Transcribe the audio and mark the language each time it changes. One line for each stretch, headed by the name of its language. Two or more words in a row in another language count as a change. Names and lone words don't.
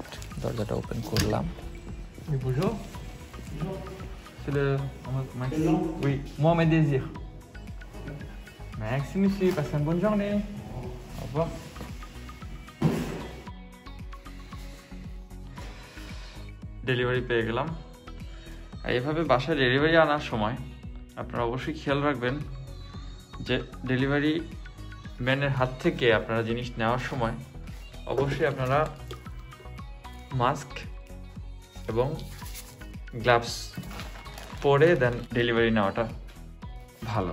Bangla: দরজাটা ওপেন করলাম।
French: Bonjour. C'est le. Maxi. Oui, Mohamed Désir. Merci, monsieur. Passez une bonne journée. Au revoir.
Bangla: ডেলিভারি পেয়ে গেলাম। আর এইভাবে বাসায় ডেলিভারি আনার সময় আপনারা অবশ্যই খেয়াল রাখবেন যে ডেলিভারি ম্যানের হাত থেকে আপনারা জিনিস নেওয়ার সময় অবশ্যই আপনারা মাস্ক এবং গ্লাভস পরে দেন ডেলিভারি নেওয়াটা ভালো।